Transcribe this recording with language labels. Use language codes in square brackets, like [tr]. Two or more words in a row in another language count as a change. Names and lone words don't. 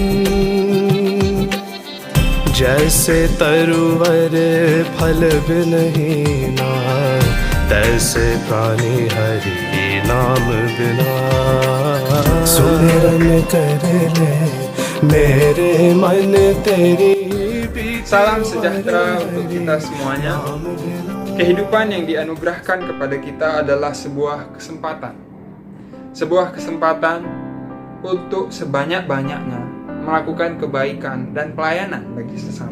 [hi] जैसे तरुवर फल बिन हीना तैसे प्राणी हरि नाम बिना सुमिरन कर ले मेरे मन तेरी [id] Salam sejahtera untuk kita semuanya. Kehidupan yang dianugerahkan kepada kita adalah sebuah kesempatan. Sebuah kesempatan untuk sebanyak-banyaknya melakukan kebaikan dan pelayanan bagi sesama.